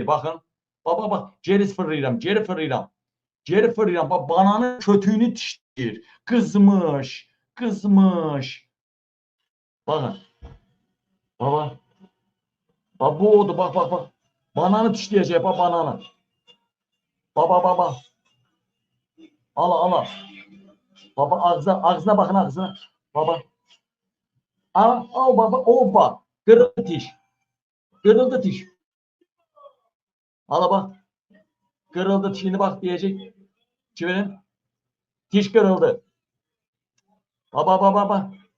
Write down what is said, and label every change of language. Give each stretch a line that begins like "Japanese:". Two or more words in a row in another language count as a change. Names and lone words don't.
Azerbaijani: Baxın, baba, bax, geri fırlayıram, geri fırlayıram. Geri fırlayıram, bax, bananın kötüyünü dişləyir. Qızmış, qızmış. Baxın, baba, bax, bu odur, bax, bax, bax. Bananı dişləyəcək, bax, bananı. Baba, baba. Ala, ala.
Turkish: Baba, ağzına bakın, ağzına. Baba. Al baba, opa. Kırıldı diş. Kırıldı diş. Ala bak. Kırıldı dişini bak diyecek. Çiverin. Diş kırıldı. Baba, baba, baba.